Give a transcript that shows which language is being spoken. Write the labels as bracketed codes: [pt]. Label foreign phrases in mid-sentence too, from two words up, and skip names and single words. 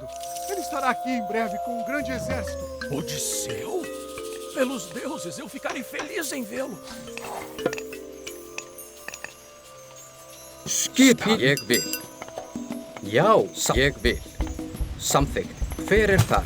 [pt] Ele estará aqui em breve com um grande exército. Odisseu? Pelos deuses, eu ficarei feliz em vê-lo. [is] Skipa. Ég vil. Já, ég vil. Samþykkt. Fyrir það.